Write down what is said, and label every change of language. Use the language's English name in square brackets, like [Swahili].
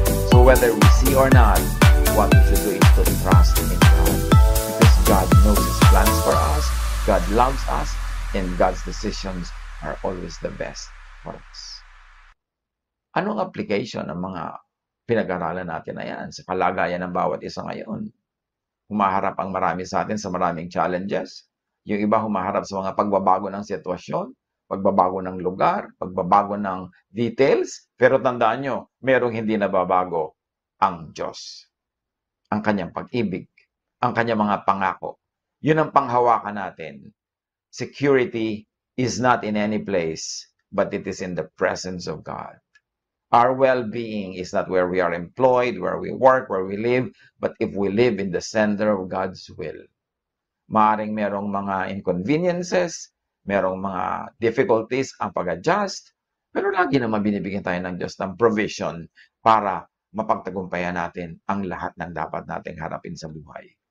[English] So whether we see or not, what we should do is to trust in God. Because God knows His plans for us, God loves us, and God's decisions are always the best for us. [Filipino] Anong application ng mga pinag-aralan natin na yan sa kalagayan ng bawat isa ngayon? Humaharap ang marami sa atin sa maraming challenges. Yung iba humaharap sa mga pagbabago ng sitwasyon, pagbabago ng lugar, pagbabago ng details. Pero tandaan nyo, merong hindi nababago, ang Diyos. Ang kanyang pag-ibig, ang kanyang mga pangako. Yun ang panghawakan natin. [English] Security is not in any place, but it is in the presence of God. Our well-being is not where we are employed, where we work, where we live, but if we live in the center of God's will. [Filipino] Maaring merong mga inconveniences, merong mga difficulties ang pag-adjust, pero lagi naman binibigyan tayo ng Diyos ng provision para mapagtagumpayan natin ang lahat ng dapat nating harapin sa buhay.